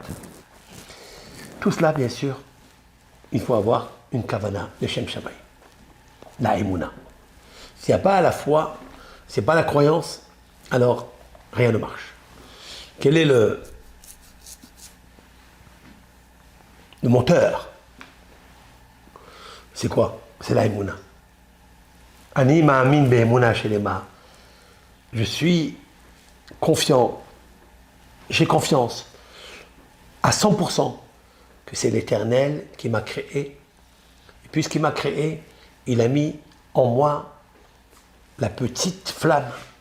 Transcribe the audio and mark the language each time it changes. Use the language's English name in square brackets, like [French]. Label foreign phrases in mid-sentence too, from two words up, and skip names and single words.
[French] Tout cela, bien sûr, il faut avoir une kavana de [Hebrew] שם שבת, [French] la Emouna. S'il n'y a pas à la foi, c'est pas la croyance, alors rien ne marche. Quel est le moteur? C'est quoi? C'est la Emouna. [Hebrew] אני מאמין באמונה שלמה. [French] Je suis confiant, j'ai confiance à 100% que c'est l'Éternel qui m'a créé. Et puisqu'il m'a créé, il a mis en moi la petite flamme.